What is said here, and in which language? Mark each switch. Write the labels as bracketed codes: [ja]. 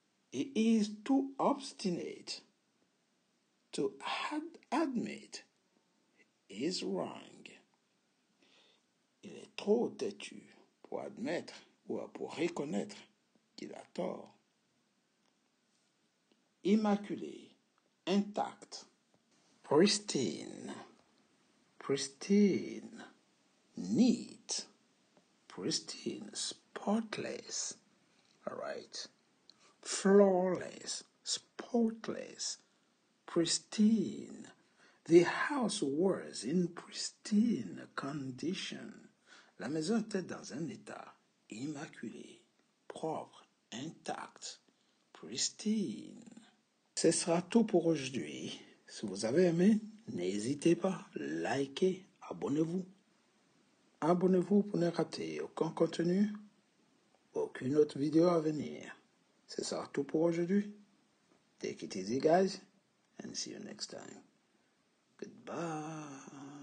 [en] He is too obstinate to admit his wrong. [fr] Il est trop têtu pour admettre ou pour reconnaître qu'il a tort. [en] Immaculé, intact, pristine, pristine, neat, pristine, spotless, all right, flawless, spotless, pristine. The house was in pristine condition. [fr] La maison était dans un état immaculé, propre, intact, pristine. Ce sera tout pour aujourd'hui. Si vous avez aimé, n'hésitez pas, likez, abonnez-vous. Abonnez-vous pour ne rater aucun contenu, aucune autre vidéo à venir. Ce sera tout pour aujourd'hui. [en] Take it easy, guys, and see you next time. Goodbye.